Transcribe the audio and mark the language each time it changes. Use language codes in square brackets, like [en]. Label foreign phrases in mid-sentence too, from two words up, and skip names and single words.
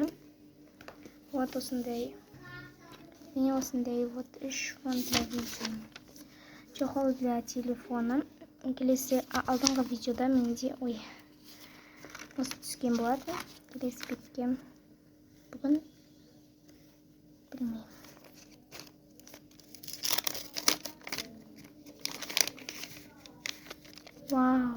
[kk] Вот осындай. Міне осындай [ru] вот 3 фон для видео. Чохол для телефона. [kk] Келесі алдыңғы видеода менде осы түскен болады. Келесі бетке. Бүгін білмеймін. Вау.